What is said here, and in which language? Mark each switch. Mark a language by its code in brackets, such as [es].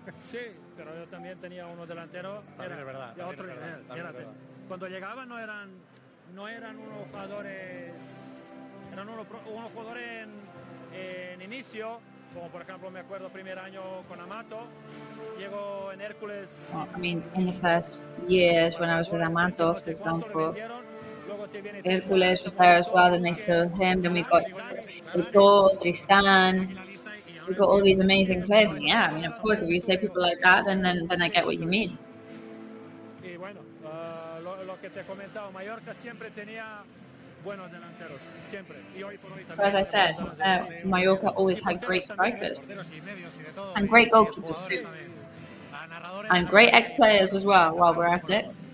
[es] Sí, pero yo también tenía uno delantero. También es verdad. De otro nivel. Cuando llegaban no eran unos jugadores, eran unos jugadores en inicio, como por ejemplo me acuerdo primer año con Amato. Llegó en Hércules. [en] Well, I mean, in the first years when I was with Amato, for example. Hércules was there as well, then they saw him, then we got Tristan, we got all these amazing players. And yeah, I mean, of course, if you say people like that, then I get what you mean. [es] Y bueno, lo que te comentaba, Mallorca siempre tenía buenos delanteros, siempre. Y hoy por hoy también. [en] As I said, Mallorca always had great strikers and great goalkeepers too, and great ex-players as well. While we're at it.